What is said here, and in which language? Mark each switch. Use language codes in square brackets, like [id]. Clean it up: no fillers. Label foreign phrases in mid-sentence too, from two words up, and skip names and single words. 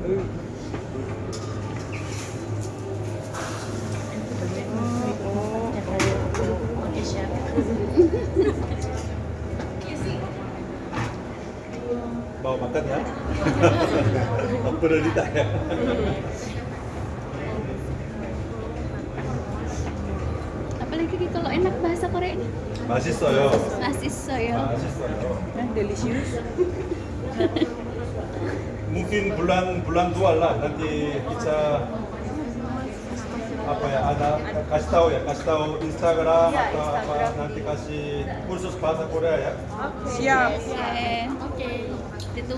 [id] Mau makan ya? Prioritas ya. Apalagi kalau enak bahasa Koreanya. [ko] 맛있어요. Masissoyo. 맛있어요. [id] Delicious. Mungkin bulan 2 lah nanti bisa apa ya, ada kasih tahu Instagram atau apa, nanti kasih kursus bahasa Korea ya. Siap. Oke. Ditunggu.